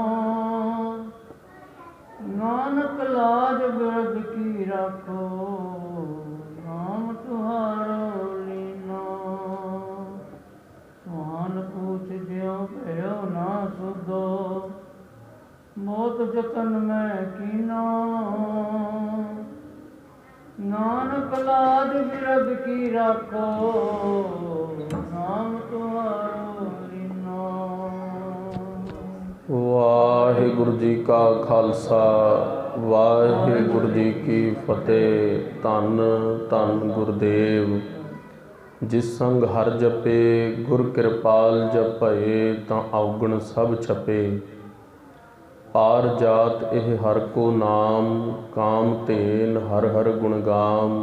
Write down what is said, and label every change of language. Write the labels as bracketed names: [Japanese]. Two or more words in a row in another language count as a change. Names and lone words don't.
[Hindi] नानक लाज बिरद की राखो नाम तुहारो लीनो स्वान पूछ ज्यों भयो ना सुधो बहुत जतन मैं कीनो नानक लाज बिरद की राखो नाम तुहारो लीनो। [Punjabi] ਵਾਹਿਗੁਰੂ ਜੀ ਕਾ ਖਾਲਸਾ ਵਾਹਿਗੁਰੂ ਜੀ ਕੀ ਫਤਿਹ। ਧੰਨ ਧੰਨ ਗੁਰਦੇਵ। ਜਿਸ ਸੰਗ ਹਰ ਜਪੇ ਗੁਰ ਕਿਰਪਾਲ ਜਪਏ, ਤਾਂ ਔਗਣ ਸਭ ਛਪੇ। ਆਰ ਜਾਤ ਇਹ ਹਰ ਕੋ ਨਾਮ, ਕਾਮ ਧੇਨ ਹਰ ਹਰ ਗੁਣ ਗਾਮ।